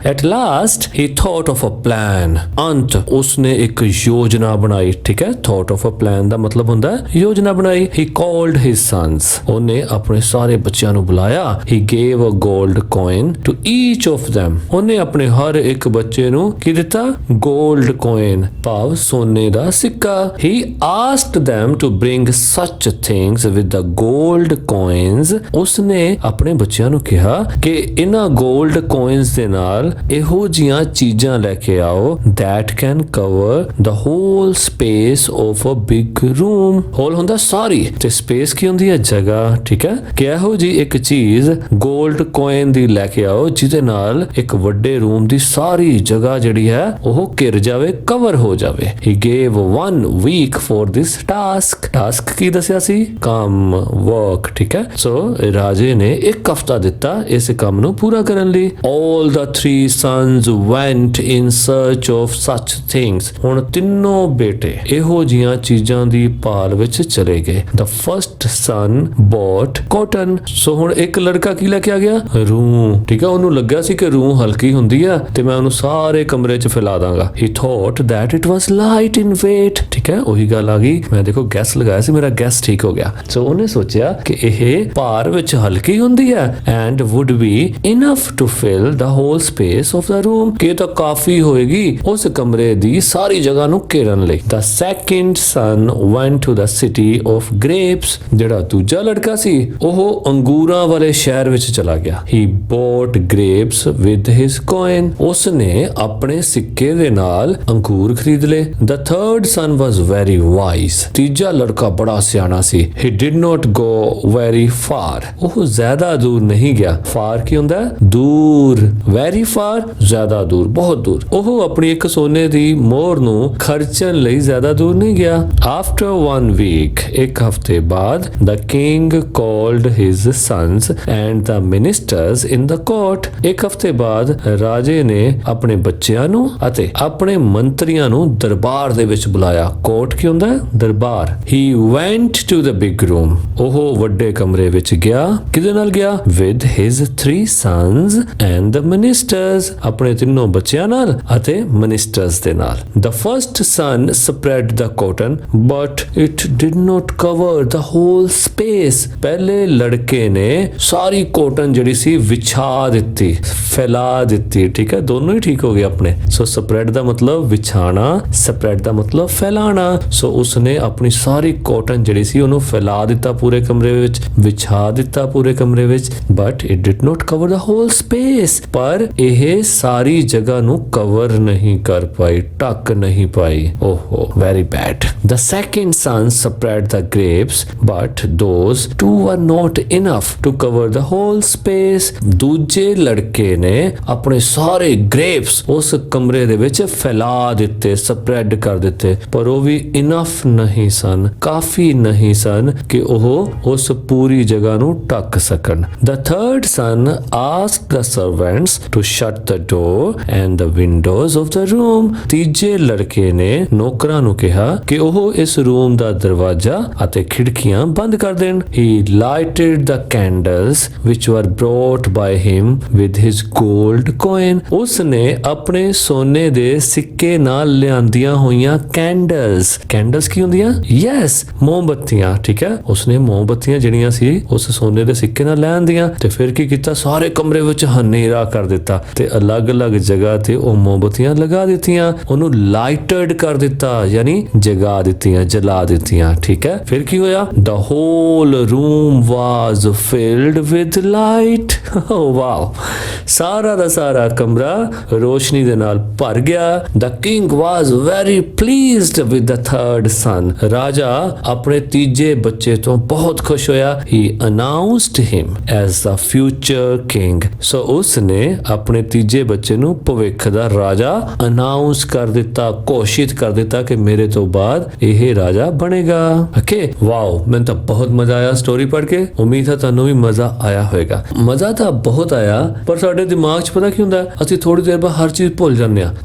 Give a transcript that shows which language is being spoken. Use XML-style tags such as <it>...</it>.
<en>at last he thought of a plan,</en> <pa>ਅੰਤ ਉਸਨੇ ਇੱਕ ਯੋਜਨਾ ਬਣਾਈ, ਠੀਕ ਹੈ? ਥੌਟ ਆਫ ਅ ਪਲਾਨ ਦਾ ਮਤਲਬ ਹੁੰਦਾ ਯੋਜਨਾ ਬਣਾਈ।</pa> <en>he called his sons,</en> <pa>ਉਹਨੇ ਆਪਣੇ ਸਾਰੇ ਬੱਚਿਆਂ ਨੂੰ ਬੁਲਾਇਆ।</pa> <en>he gave a gold coin to each of them,</en> <pa>ਉਹਨੇ ਆਪਣੇ ਹਰ ਇੱਕ ਬੱਚੇ ਨੂੰ ਕੀ ਦਿੱਤਾ? ਗੋਲਡ ਕੋਇਨ, ਭਾਵ ਸੋਨੇ ਦਾ ਸਿੱਕਾ।</pa> <en>He asked them to bring such things with the gold coins,</en> <pa>ਉਸਨੇ ਆਪਣੇ ਬੱਚਿਆਂ ਨੂੰ ਕਿਹਾ ਕਿ ਇਹਨਾਂ 골ਡ ਕੋਇਨਸ ਦੇ ਨਾਲ ਇਹੋ ਜੀਆਂ ਚੀਜ਼ਾਂ ਲੈ ਕੇ ਆਓ</pa> <en>that can cover the whole space of a big room।</en> <pa>Hole ਹੁੰਦਾ ਸਾਰੀ, ਤੇ ਸਪੇਸ ਕੀ ਹੁੰਦੀ ਹੈ? ਜਗ੍ਹਾ। ਠੀਕ ਹੈ, ਕਿ ਇਹੋ ਜੀ ਇੱਕ ਚੀਜ਼ 골ਡ ਕੋਇਨ ਦੀ ਲੈ ਕੇ ਆਓ ਜਿਹਦੇ ਨਾਲ ਇੱਕ ਵੱਡੇ ਰੂਮ ਦੀ ਸਾਰੀ ਜਗ੍ਹਾ ਜਿਹੜੀ ਹੈ ਉਹ ਘਿਰ ਜਾਵੇ, ਕਵਰ ਹੋ ਜਾਵੇ।</pa> <en>he gave 1 week for this task</en> <pa>ਕੀ ਦੱਸਿਆ ਸੀ? ਕੰਮ, ਵਰਕ। ਠੀਕ ਹੈ, ਸੋ ਰਾਜੇ ਨੇ ਇੱਕ ਹਫਤਾ ਦਿੱਤਾ ਇਸ ਕੰਮ ਨੂੰ ਪੂਰਾ ਕਰਨ ਲਈ।</pa> <en>all the 3 sons went in search of such things।</en> <pa>ਹੁਣ ਤਿੰਨੋਂ ਬੇਟੇ ਇਹੋ ਜੀਆਂ ਚੀਜ਼ਾਂ ਦੀ ਭਾਲ ਵਿੱਚ ਚਲੇ ਗਏ।</pa> <en>the first son bought cotton।</en> <pa>ਸੋ ਹੁਣ ਇੱਕ ਲੜਕਾ ਕੀ ਲੈ ਕੇ ਆ ਗਿਆ? ਰੂੰ। ਠੀਕ ਹੈ, ਉਹਨੂੰ ਲੱਗਾ ਸੀ ਕਿ ਰੂੰ ਹਲਕੀ ਹੁੰਦੀ ਆ ਤੇ ਮੈਂ ਉਹਨੂੰ ਸਾਰੇ ਕਮਰੇ 'ਚ ਫੈਲਾ ਦਾਂਗਾ।</pa> <en>he thought that it was light in weight।</en> <pa>ਠੀਕ ਹੈ, ਉਹੀ ਗੱਲ ਆ ਗਈ, ਮੈਂ ਦੇਖੋ ਗੈਸ ਲਗਾਇਆ ਸੀ, ਮੇਰਾ ਗੈਸ ਠੀਕ ਹੋ ਗਿਆ। ਸੋ ਉਹਨੇ ਸੋਚਿਆ ਕਿ ਇਹ ਭਾਰ ਵਿੱਚ ਹਲਕੀ ਹੁੰਦੀ ਹੈ</pa> <en>and would be enough to fill the whole space of the room।</en> <pa>ਕਿ ਇਹ ਤਾਂ ਕਾਫੀ ਹੋਏਗੀ ਉਸ ਕਮਰੇ ਦੀ ਸਾਰੀ ਜਗ੍ਹਾ ਨੂੰ ਘੇਰਨ ਲਈ।</pa> <en>the second son went to the city of grapes।</en> <pa>ਜਿਹੜਾ ਦੂਜਾ ਲੜਕਾ ਸੀ ਉਹ ਅੰਗੂਰਾਂ ਵਾਲੇ ਸ਼ਹਿਰ ਵਿੱਚ ਚਲਾ ਗਿਆ।</pa> <en>he bought grapes with his coin।</en> <pa>ਉਸਨੇ ਆਪਣੇ ਸਿੱਕੇ ਦੇ ਨਾਲ ਅੰਗੂਰ ਖਰੀਦ ਲਏ।</pa> <en>the third son was very wise।</en> <pa>ਤੀਜਾ ਲੜਕਾ ਬੜਾ ਸਿਆਣਾ ਸੀ।</pa> <en>he did not go very far।</en> <pa>ਉਹ ਜ਼ਿਆਦਾ ਦੂਰ ਨਹੀਂ ਗਿਆ। far ਕੀ ਹੁੰਦਾ? ਦੂਰ। very far ਜ਼ਿਆਦਾ ਦੂਰ, ਬਹੁਤ ਦੂਰ। ਉਹ ਆਪਣੀ ਇੱਕ ਸੋਨੇ ਦੀ ਮੋਹਰ ਨੂੰ ਖਰਚਣ ਲਈ ਜ਼ਿਆਦਾ ਦੂਰ ਨਹੀਂ ਗਿਆ।</pa> <en>after 1 week</en> <pa>ਇੱਕ ਹਫਤੇ ਬਾਅਦ</pa> <en>the king called his sons and the ministers in the court।</en> <pa>ਇੱਕ ਹਫਤੇ ਬਾਅਦ ਰਾਜੇ ਨੇ ਆਪਣੇ ਬੱਚਿਆਂ ਨੂੰ ਅਤੇ ਆਪਣੇ ਮੰਤਰੀਆਂ ਨੂੰ ਦਰਬਾਰ ਦੇ ਵਿੱਚ ਬੁਲਾਇਆ। ਕੋਰਟ ਕੀ ਹੁੰਦਾ? ਦਰਬਾਰ।</pa> <en>he went to the big room।</en> <pa>ਉਹ ਵੱਡੇ ਕਮਰੇ ਵਿੱਚ ਗਿਆ। ਕਿਹਦੇ ਨਾਲ ਗਿਆ?</pa> <en>with his 3 sons and the ministers।</en> <pa>ਆਪਣੇ ਤਿੰਨੋਂ ਬੱਚਿਆਂ ਨਾਲ ਅਤੇ ਮਿਨਿਸਟਰਸ ਦੇ ਨਾਲ।</pa> <en>the first son spread the cotton but it did not cover the whole space।</en> <pa>ਪਹਿਲੇ ਲੜਕੇ ਨੇ ਸਾਰੀ ਕੋਟਨ ਜਿਹੜੀ ਸੀ ਵਿਛਾ ਦਿੱਤੀ, ਫੈਲਾ ਦਿੱਤੀ। ਠੀਕ ਹੈ, ਦੋਨੋਂ ਹੀ ਠੀਕ ਹੋ ਗਏ ਆਪਣੇ। ਸੋ ਸਪਰੈਡ ਦਾ ਮਤਲਬ ਵਿਛਾਣਾ, ਸਪਰੈਡ ਦਾ ਮਤਲਬ ਫੈਲਾਣਾ। ਸੋ ਉਸਨੇ ਆਪਣੀ ਸਾਰੀ ਕੋਟਨ ਜਿਹੜੀ ਸੀ ਉਹਨੂੰ ਫੈਲਾ ਦਿੱਤਾ ਪੂਰੇ ਕਮਰੇ ਵਿੱਚ, ਵਿਛਾ ਦਿੱਤਾ ਪੂਰੇ ਕਮਰੇ ਵਿੱਚ।</pa> <en>But it did not cover the whole space.</en> <pa>ਪਰ ਇਹ ਸਾਰੀ ਜਗ੍ਹਾ ਨੂੰ ਕਵਰ ਨਹੀਂ ਕਰ ਪਾਈ, ਢੱਕ ਨਹੀਂ ਪਾਈ।</pa> <en>ਓਹੋ, very bad. the second son spread the grapes but those two were not enough to cover the whole space।</en> <pa>ਦੂਜੇ ਲੜਕੇ ਨੇ ਆਪਣੇ ਸਾਰੇ ਗ੍ਰੇਪਸ ਉਸ ਕਮਰੇ ਦੇ ਵਿੱਚ ਫੈਲਾ ਦਿੱਤੇ, ਸਪਰੈਡ ਕਰ ਦਿੱਤੇ, ਪਰ ਉਹ ਵੀ ਇਨਫ ਨਹੀਂ ਸਨ, ਕਾਫੀ ਨਹੀਂ ਸਨ ਕਿ ਉਹ ਉਸ ਪੂਰੀ ਜਗ੍ਹਾ ਨੂੰ ਢੱਕ ਸਕਣ।</pa> <en>the third son asked the servants to shut the door and the windows of the room।</en> <pa>ਤੀਜੇ ਲੜਕੇ ਨੇ ਨੌਕਰਾਂ ਨੂੰ ਕਿਹਾ ਕਿ ਉਹ ਇਸ ਰੂਮ ਦਾ ਦਰਵਾਜ਼ਾ ਅਤੇ ਖਿੜਕੀਆਂ ਬੰਦ ਕਰ ਦੇਣ।</pa> <en>he lighted the candles which were brought by him with his gold coin।</en> <pa>ਉਸਨੇ ਆਪਣੇ ਸੋਨੇ ਦੇ ਸਿੱਕੇ ਨਾਲ ਲਿਆਂਦੀਆਂ ਹੋਈਆਂ ਕੈਂਡਲਸ ਕੀ ਹੁੰਦੀਆਂ? ਯੈਸ, ਮੋਮਬੱਤੀਆਂ। ਠੀਕ ਹੈ, ਉਸਨੇ ਮੋਮਬੱਤੀਆਂ ਜਿਹੜੀਆਂ ਸੀ ਉਸ ਸੋਨੇ ਦੇ ਸਿੱਕੇ ਨਾਲ ਲੈ ਆਂਦੀਆਂ ਤੇ ਫਿਰ ਕੀ ਕੀਤਾ? ਸਾਰੇ ਕਮਰੇ ਵਿੱਚ ਹਨੇਰਾ ਕਰ ਦਿੱਤਾ ਤੇ ਅਲੱਗ-ਅਲੱਗ ਜਗ੍ਹਾ ਤੇ ਉਹ ਮੋਮਬੱਤੀਆਂ ਲਗਾ ਦਿੱਤੀਆਂ, ਉਹਨੂੰ ਲਾਈਟਡ ਕਰ ਦਿੱਤਾ, ਯਾਨੀ ਜਗਾ ਦਿੱਤੀਆਂ, ਜਲਾ ਦਿੱਤੀਆਂ। ਠੀਕ ਹੈ, ਫਿਰ ਕੀ ਹੋਇਆ?</pa> <en>the whole room was filled with light।</en> <pa>oh wow, ਸਾਰਾ ਦਾ ਸਾਰਾ ਕਮਰਾ ਰੋਸ਼ਨੀ ਦੇ ਨਾਲ ਭਰ ਗਿਆ।</pa> <en>the king was very pleased with the third son।</en> <pa>ਰਾਜਾ ਆਪਣੇ ਤੀਜੇ ਬੱਚੇ ਤੋਂ ਬਹੁਤ ਖੁਸ਼ ਹੋਇਆ।</pa> <en>he announced him as the future king।</en> <pa>ਸੋ ਉਸਨੇ ਆਪਣੇ ਤੀਜੇ ਬੱਚੇ ਨੂੰ ਭਵਿੱਖ ਦਾ ਰਾਜਾ ਅਨਾਉਂਸ ਕਰ ਦਿੱਤਾ, ਘੋਸ਼ਿਤ ਕਰ ਦਿੱਤਾ ਕਿ ਮੇਰੇ ਤੋਂ ਬਾਅਦ ਇਹ ਰਾਜਾ ਬਣੇਗਾ। ਓਕੇ, ਵਾਓ, ਮੈਨੂੰ ਤਾਂ ਬਹੁਤ ਮਜ਼ਾ ਆਇਆ ਸਟੋਰੀ ਪੜ੍ਹ ਕੇ। ਉਮੀਦ ਹੈ ਤੁਹਾਨੂੰ ਵੀ ਮਜ਼ਾ ਆਇਆ ਹੋਵੇਗਾ। ਮਜ਼ਾ ਤਾਂ ਬਹੁਤ ਆਇਆ, ਪਰ ਸਾਡੇ ਦਿਮਾਗ 'ਚ ਪਤਾ ਕੀ ਹੁੰਦਾ, ਅਸੀਂ ਥੋੜੀ ਦੇਰ ਬਾਅਦ ਹਰ ਚੀਜ਼ ਭੁੱਲ ਜਾਂਦੇ ਆ।</pa>